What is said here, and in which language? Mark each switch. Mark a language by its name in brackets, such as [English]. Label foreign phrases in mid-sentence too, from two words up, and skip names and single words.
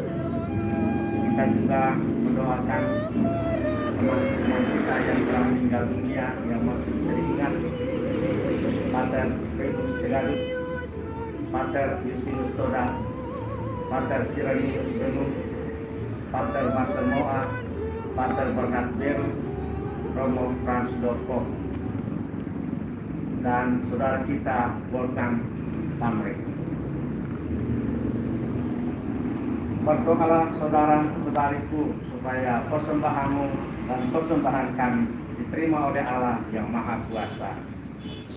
[Indonesian] juga mendoakan teman-teman kita yang telah meninggal dunia yang masih teringat, Pater Petrus Segalut, Pater Justinus Toda, Pater Kiranius Benung, Pater Marcel Moa, Pater Bernard Beru, Romo Frans Dorko, dan saudara kita Wolfgang Pamre. Berdoalah saudara-saudariku supaya persembahanmu dan persembahan kami diterima oleh Allah yang Maha Kuasa.